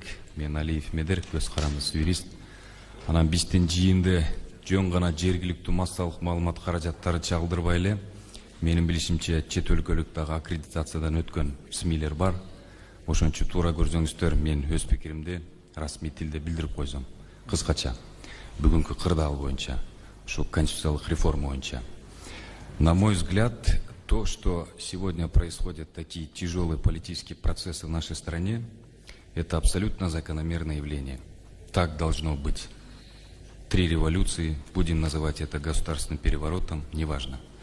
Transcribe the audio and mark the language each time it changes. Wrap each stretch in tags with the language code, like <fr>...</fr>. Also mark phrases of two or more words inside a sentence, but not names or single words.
<ky>Мен Алиев Медер, көз карандысыз юрист. Анан биздин жыйынды жөн гана жергиликтүү массалык маалымат каражаттары чагылдырбай эле, менин билишимче чет өлкөлүк дагы аккредитациядан өткөн СМИлер бар. Ошончо туура көрсөңүздөр, мен өз пикиримди расмий тилде билдирип койсом. Кыскача, бүгүнкү кырдаал боюнча, ушу конституциялык реформа боюнча.</ky> <ru>На мой взгляд, то, что сегодня происходят такие тяжелые политические процессы в нашей стране, это абсолютно закономерное явление. Так должно быть. 3 революции, будем называть это государственным переворотом, неважно.</ru>